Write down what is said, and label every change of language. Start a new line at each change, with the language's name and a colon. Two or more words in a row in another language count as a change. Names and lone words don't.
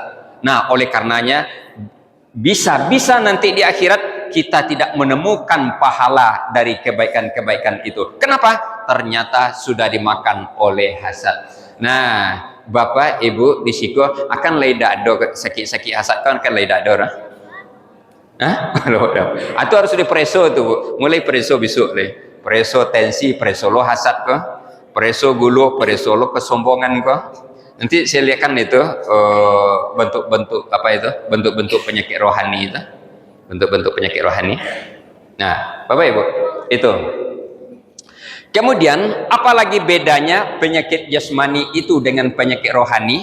Indonesian: Nah, oleh karenanya bisa nanti di akhirat kita tidak menemukan pahala dari kebaikan-kebaikan itu. Kenapa? Ternyata sudah dimakan oleh hasad. Nah, Bapak Ibu
Minangkabau: di siko akan leda do sakit-sakit hasad kan leda do lah.
Indonesian: Hah? Itu harus dipreso tuh, mulai preso besok le.
Minangkabau: Preso tensi, preso lo hasad ko, preso gulu, preso lo kesombongan ko.
Indonesian: Nanti saya lihatkan itu bentuk-bentuk apa itu? Bentuk-bentuk penyakit rohani itu. Bentuk-bentuk penyakit rohani. Nah, Bapak Ibu, itu. Kemudian, apalagi bedanya penyakit jasmani itu dengan penyakit rohani?